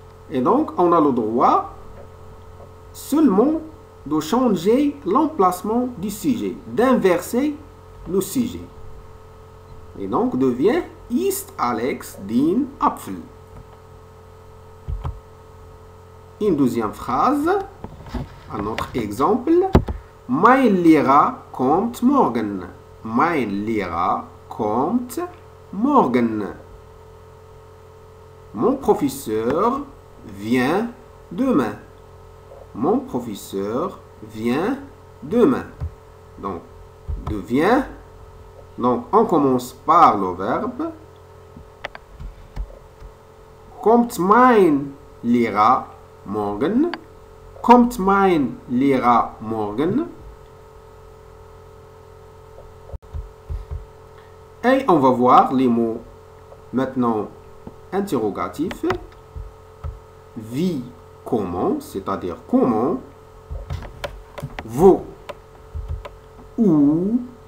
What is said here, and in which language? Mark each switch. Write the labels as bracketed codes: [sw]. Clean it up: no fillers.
[fr] Et donc, on a le droit seulement de changer l'emplacement du sujet, d'inverser le sujet. Et donc, devient [de] isst Alex den Apfel? [fr] Une deuxième phrase, un autre exemple. [de] Mein Lehrer kommt morgen. Mein Lehrer kommt morgen. [fr] Mon professeur vient demain. Mon professeur vient demain. Donc, devient. Donc, on commence par le verbe. [de] Kommt mein Lehrer morgen? Kommt mein Lehrer morgen? [fr] Et on va voir les mots maintenant interrogatifs. Wie, comment, c'est-à-dire comment. Wo, où.